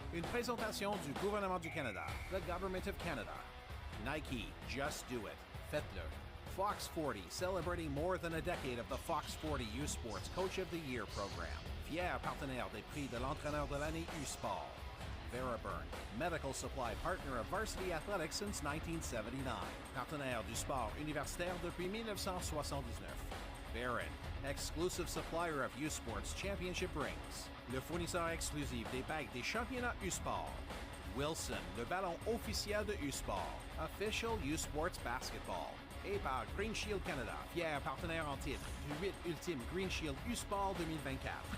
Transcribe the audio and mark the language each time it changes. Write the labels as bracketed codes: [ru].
[fr] Une présentation du gouvernement du Canada, [en] the Government of Canada. Nike, just do it. [fr] Faites-le. [en] Fox 40, celebrating more than a decade of the Fox 40 U-Sports Coach of the Year program. [fr] Fier partenaire des prix de l'entraîneur de l'année U-Sport. [en] Veriburn, medical supply partner of varsity athletics since 1979. [fr] Partenaire du sport universitaire depuis 1979. [en] Barron, exclusive supplier of U-Sports championship rings. [fr] Le fournisseur exclusif des bagues des championnats U-Sport. Wilson, le ballon officiel de U-Sport. [en] Official U-Sports basketball. [fr] Et par Green Shield Canada, fier partenaire en titre du 8 ultime Green Shield U-Sport 2024.